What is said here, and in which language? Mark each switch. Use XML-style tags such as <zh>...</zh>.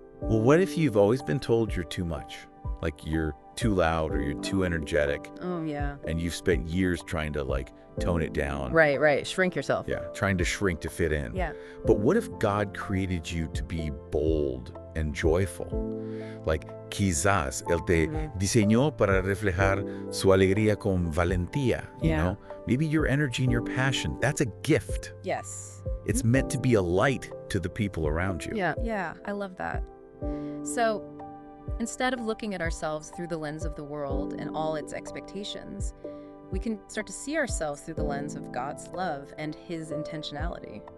<en>Well, what if you've always been told you're too much? Like you're too loud or you're too energetic. Oh, yeah. And you've spent years trying to like tone it down. Right. Shrink yourself. Yeah, trying to shrink to fit in. Yeah. But what if God created you to be bold and joyful?</en> <es>Like, quizás Él te diseñó para reflejar su alegría con valentía, you know?</es> <en>Maybe your energy and your passion, that's a gift. Yes. It's meant to be a light to the people around you. Yeah, I love that. So, instead of looking at ourselves through the lens of the world and all its expectations, we can start to see ourselves through the lens of God's love and his intentionality.</en>